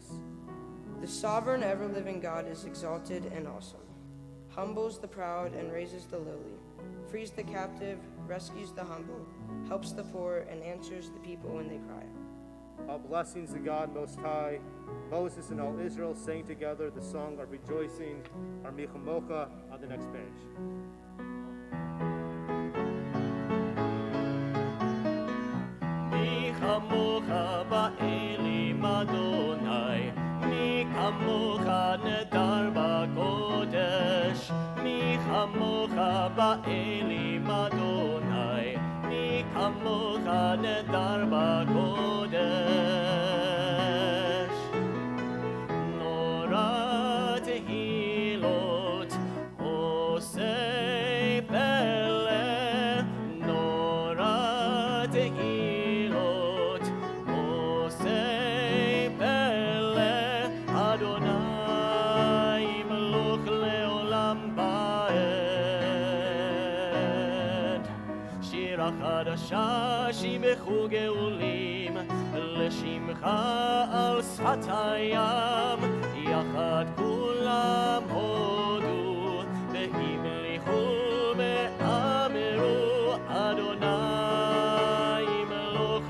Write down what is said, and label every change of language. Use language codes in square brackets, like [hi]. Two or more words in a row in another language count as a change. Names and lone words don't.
[en] The sovereign, ever-living God is exalted and awesome, humbles the proud and raises the lowly, frees the captive, rescues the humble, helps the poor, and answers the people when they cry. All blessings to God Most High. Moses and all Israel sang together the song of rejoicing, our Michamocha, on the next page. [he] מי כמוכה באלים אדוני, מי כמוכה נאדר בקודש, מי כמוכה באלים אדוני, מי כמוכה נאדר בקודש. נורא תהילות עושה פלא, נורא תהילות עושה פלא, אדוני מלך לעולם ועד. שירה חדשה שיבחו גאולים, לשמחה על שפת הים, יחד כולם הודו, והמליכו ואמרו, אדוני מלך